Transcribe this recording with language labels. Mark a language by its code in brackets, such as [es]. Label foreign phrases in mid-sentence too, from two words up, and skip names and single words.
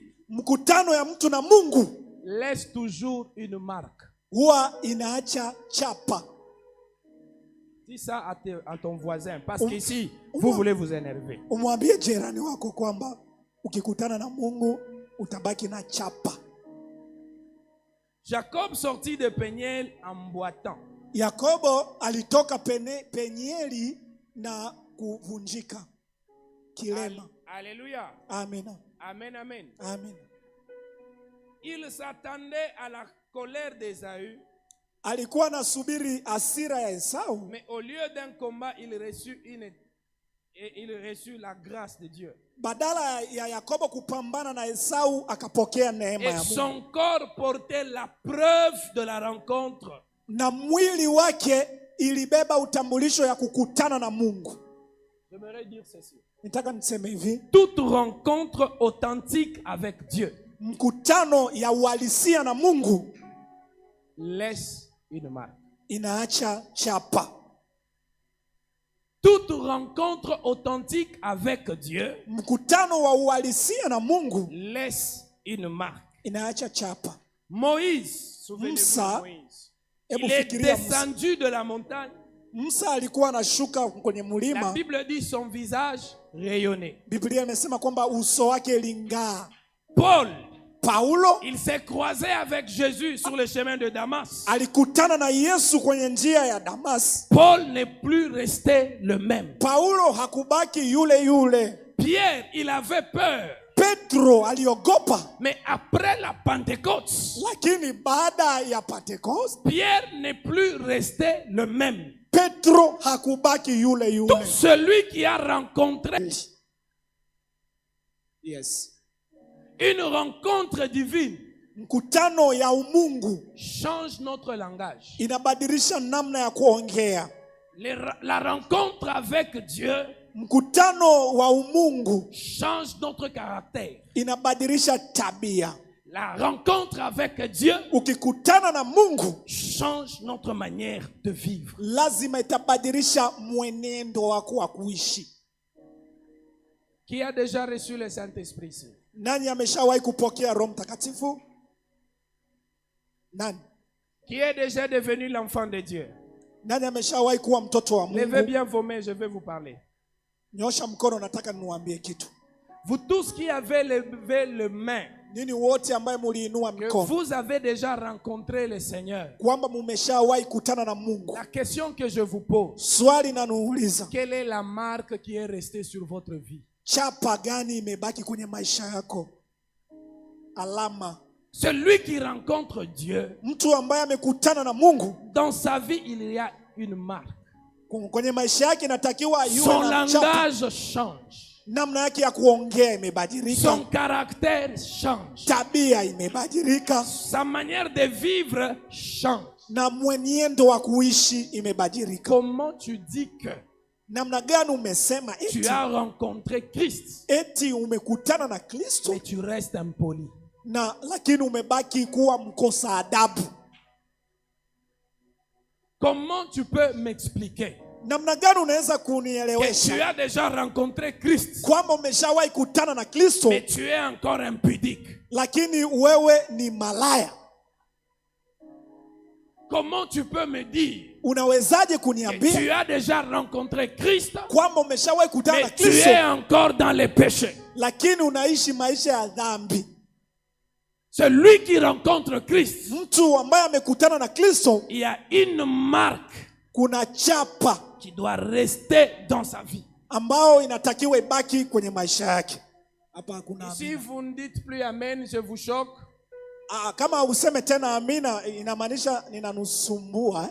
[sw] Mkutano ya mtu na Mungu [fr] laisse toujours une marque. [sw] huwa inaacha chapa. [fr] Dis ça à ton voisin, parce qu'ici, vous voulez vous énerver. [sw] Umwambie jirani wako kwamba ukikutana na Mungu utabaki na chapa. [fr] Jacob sortit de Peniel en boitant. [sw] Yakobo alitoka Penieli na kuvunjika kilema. [fr] Alléluia. [sw] Amina. Amen, amen. Amen. [fr] Il s'attendait à la colère d'Ésaü, [sw] Alikuwa anasubiri hasira ya Esau, [fr] mais au lieu d'un combat, il reçut la grâce de Dieu. [sw] badala ya Yakobo kupambana na Esau akapokea neema [fr] Et [sw] ya Mungu. [fr] son corps portait la preuve de la rencontre. [sw] Na mwili wake ilibeba utambulisho ya kukutana na Mungu. [fr] J'aimerais dire ceci. [sw] Nitaka niseme hivi, [fr] Toute rencontre authentique avec Dieu [sw] mkutano ya uhalisia na Mungu [fr] laisse une marque. [sw] inaacha chapa. [fr] Toute rencontre authentique avec Dieu [sw] Mkutano wa uhalisia na Mungu [fr] laisse une marque. [sw] inaacha chapa. [fr] Moïse, souvenez-vous [sw] Musa, [fr] de Moïse. [sw] hebu [fr] Il est [sw] fikiria Musa. [fr] descendu de la montagne. [sw] Musa alikuwa anashuka kwenye [fr] La [sw] mlima. [fr] Bible dit son visage rayonnait. [sw] Biblia imesema kwamba uso wake iling'aa. [fr] Paul, [sw] Paulo [fr] il s'est croisé avec Jésus sur le chemin de Damas. [sw] alikutana na Yesu kwenye njia ya Damas. [fr] Paul n'est plus resté le même. [sw] Paulo hakubaki yule yule. [fr] Pierre, il avait peur. [sw] Petro aliogopa, [fr] Mais après la Pentecôte, [sw] lakini baada ya Pentecost, [fr] Pierre n'est plus resté le même. [sw] Petro hakubaki yule [fr] Tout [sw] yule. [fr] celui qui a rencontré Yes. une rencontre divine [sw] Mkutano ya umungu [fr] change notre langage. [sw] inabadilisha namna ya kuongea. [fr] La rencontre avec Dieu [sw] Mkutano wa umungu [fr] change notre caractère. [sw] inabadilisha tabia. [fr] La rencontre avec Dieu [sw] Ukikutana na Mungu [fr] change notre manière de vivre. [sw] lazima itabadilisha mwenendo wako wa kuishi. [fr] Qui a déjà reçu le Saint-Esprit ici? [sw] Nani ameshawahi kupokea Roho Mtakatifu? Nani? [fr] Qui est déjà devenu l'enfant de Dieu? [sw] Nani ameshawahi kuwa mtoto wa [fr] Levez [sw] Mungu? [fr] bien vos mains, je vais vous parler. [sw] Nyosha mkono, nataka niwaambie kitu. [fr] Vous tous qui avez levé les mains, [sw] Nini wote ambaye muliinua [fr] que [sw] mkono [fr] vous avez déjà rencontré le Seigneur. [sw] kwamba mumeshawahi kutana na Mungu. [fr] La question que je vous pose, [sw] Swali nanuuliza, [fr] quelle est la marque qui est restée sur votre vie? [sw] chapa gani imebaki kwenye maisha yako? Alama. [fr] Celui qui rencontre Dieu, [sw] Mtu ambaye amekutana na Mungu [fr] dans sa vie, il y a une marque. [sw] kwenye maisha yake inatakiwa [fr] Son [sw] iwe na chapa. [fr] langage change. [sw] Namna yake ya kuongea imebadilika. [fr] Son caractère change. [sw] Tabia imebadilika. [fr] Sa manière de vivre change. [sw] Na mwenendo wa kuishi imebadilika. [fr] Comment tu dis que [sw] Namna gani umesema [fr] tu as rencontré Christ, [sw] eti umekutana na Kristo [fr] mais tu restes impoli? [sw] na lakini umebaki kuwa mkosa adabu? [fr] Comment tu peux m'expliquer [sw] Namna gani unaweza [fr] que tu [sw] kunielewesha [fr] as déjà rencontré Christ, [sw] kwamba umeshawahi kutana na Kristo [fr] mais tu es encore impudique? [sw] lakini wewe ni malaya? [fr] comment tu peux me dire [sw] unawezaje [fr] que [sw] kuniambia [fr] tu as déjà rencontré Christ, [sw] kwamba umeshawahi kutana na [fr] mais tu [sw] Kristo [fr] es encore dans les péchés? [sw] lakini unaishi maisha ya dhambi? [fr] Celui qui rencontre Christ, [sw] Mtu ambaye amekutana na Kristo, [fr] il y a une marque [sw] kuna chapa [fr] qui doit rester dans sa vie. [sw] ambao inatakiwa ibaki kwenye maisha yake. Hapa hakuna [fr] Si [sw] amina. [fr] vous ne dites plus amen, je vous choque. [sw] Kama useme tena amina inamaanisha ninanusumbua.